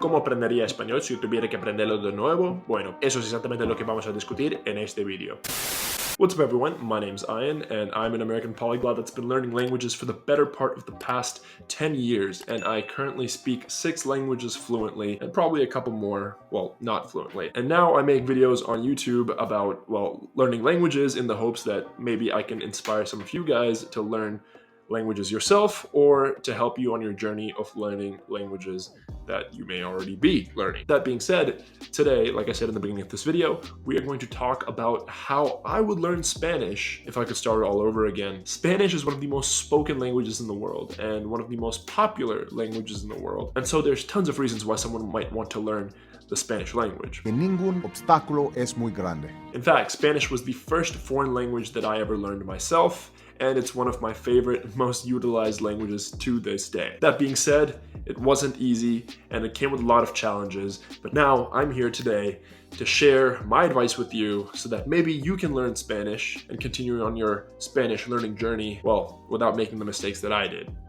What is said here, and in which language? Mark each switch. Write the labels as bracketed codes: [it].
[es] ¿Cómo aprendería español si tuviera que aprenderlo de nuevo? Bueno, eso es exactamente lo que vamos a discutir en este video. [en] What's up everyone, my name's Ian, and I'm an American polyglot that's been learning languages for the better part of the past 10 years, and I currently speak 6 languages fluently, and probably a couple more, well, not fluently. And now I make videos on YouTube about, well, learning languages in the hopes that maybe I can inspire some of you guys to learn languages yourself, or to help you on your journey of learning languages that you may already be learning. That being said, today, like I said in the beginning of this video, we are going to talk about how I would learn Spanish if I could start all over again. Spanish is one of the most spoken languages in the world and one of the most popular languages in the world. And so there's tons of reasons why someone might want to learn the Spanish language. [es] Ningún obstáculo es muy grande. [en] In fact, Spanish was the first foreign language that I ever learned myself, and it's one of my favorite, most utilized languages to this day. That being said, it wasn't easy, and it came with a lot of challenges, but now I'm here today to share my advice with you so that maybe you can learn Spanish and continue on your Spanish learning journey, well, without making the mistakes that I did.